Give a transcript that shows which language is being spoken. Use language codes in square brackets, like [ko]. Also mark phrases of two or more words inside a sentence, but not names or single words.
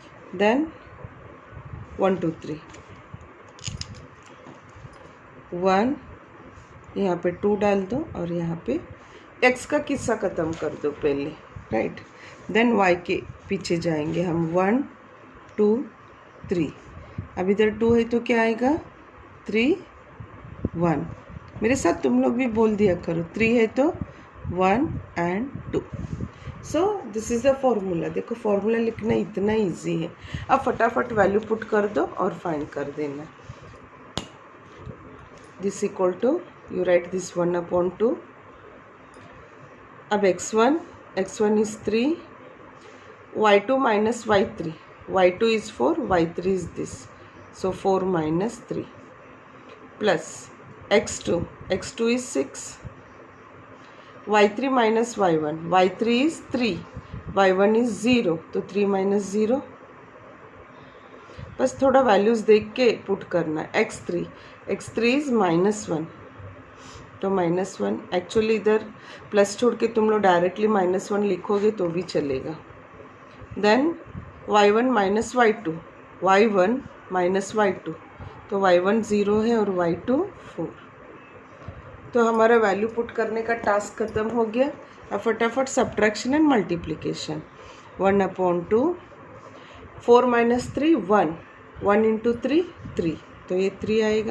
[hi] देन 1 2 3 1, यहाँ पे 2 डाल दो और यहाँ पे x का किस्सा ख़त्म कर दो पहले, राइट। देन y के पीछे जाएंगे हम 1 2 3। अब इधर 2 है तो क्या आएगा 3 1। मेरे साथ तुम लोग भी बोल दिया करो, 3 है तो 1 and 2। [en] So this is the formula. [hi] देखो फॉर्मूला लिखना इतना इजी है। अब फटाफट [en] value put [hi] कर दो और फाइंड कर देना। [en] This equal to, you write this 1/2. [hi] अब x1 इज 3, [en] y2 minus y3, y2 is 4, y3 is this, so 4 minus 3 plus x2 is 6, y3 minus y1, y3 is 3, y1 is 0, [hi] तो 3 minus 0। बस थोड़ा वैल्यूज़ देख के पुट करना। x3 इज -1, तो -1 एक्चुअली इधर प्लस छोड़ के तुम लोग डायरेक्टली -1 लिखोगे तो भी चलेगा। [en] Then y1 minus y2, y1 minus y2, [hi] तो y1 0 है और y2 4। तो हमारा [en] value put [hi] करने का टास्क ख़त्म हो गया। अब फटाफट [en] subtraction and multiplication. [hi] 1/2, 4 minus 3 1, 1 into 3 3, तो ये 3 आएगा।